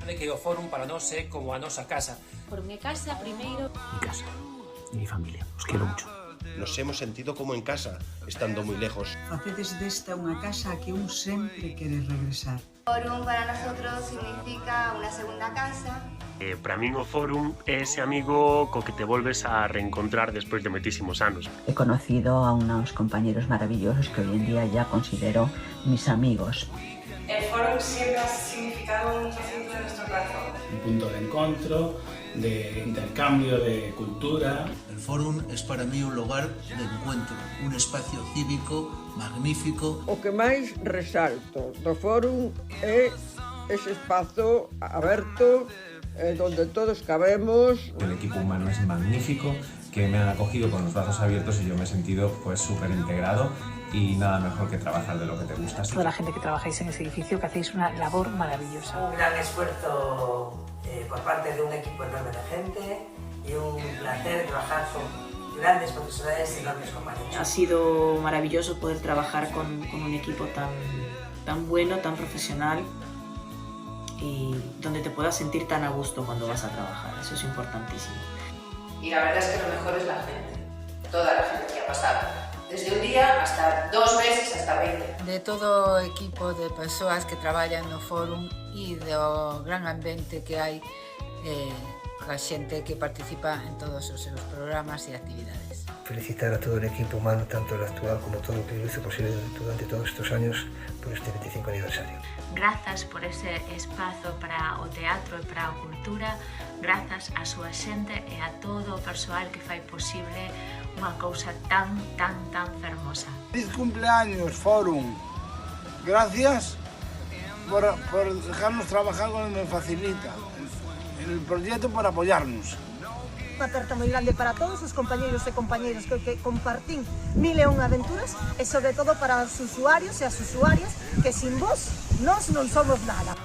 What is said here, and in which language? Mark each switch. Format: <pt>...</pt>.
<gl>De que o Fórum para nós é como a nosa casa. Por mi casa primeiro.</gl> <es>Mi casa, mi familia, os quiero mucho. Nos hemos sentido como en casa, estando muy lejos.</es> <gl>Facedes desta unha casa a que un sempre quere regresar.</gl> <es>Fórum para nosotros significa una segunda casa.</es> <gl>Para min o Fórum é ese amigo co que te volves a reencontrar despois de moitísimos anos.</gl> <es>He conocido a unos compañeros maravillosos que hoy en día ya considero mis amigos. El Fórum siempre ha significado un centro de nuestro corazón.</es> <gl>Un punto de encontro, de intercambio de cultura.</gl> <es>El Fórum es para mí un lugar de encuentro, un espacio cívico magnífico.</es> <gl>O que máis resalto do Fórum é ese espazo aberto donde todos cabemos.</gl> <es>El equipo humano es magnífico, que me han acogido con los brazos abiertos y yo me he sentido pues súper integrado y nada mejor que trabajar de lo que te gusta. Toda la gente que trabajáis en ese edificio, que hacéis una labor maravillosa. Un gran esfuerzo por parte de un equipo enorme de gente y un placer trabajar con grandes profesionales y enormes compañeros. Ha sido maravilloso poder trabajar con un equipo tan bueno, tan profesional y donde te puedas sentir tan a gusto cuando vas a trabajar. Eso es importantísimo. Y la verdad es que lo mejor es la gente, toda la gente que ha pasado. Desde un día hasta 2 meses, hasta 20.</es> <gl>De todo o equipo de persoas que traballan no Fórum e do gran ambiente que hai a xente que participa en todos os seus programas e actividades.</gl> <es>Felicitar a todo el equipo humano, tanto el actual como todo lo que lo hizo posible durante todos estos años por este 25 aniversario.</es> <gl>Grazas por ese espazo para o teatro e para a cultura, grazas á súa xente e a todo o persoal que fai posible unha cousa tan fermosa.</gl> <es>Feliz cumpleaños, Fórum. Gracias por dejarnos trabajar cuando nos facilita en el proyecto, por apoyarnos.</es> <gl>Unha aperta moi grande para todos os compañeiros e compañeiras que compartín 1001 aventuras e sobre todo para os usuarios e as usuarias que sin vos nós non somos nada.</gl>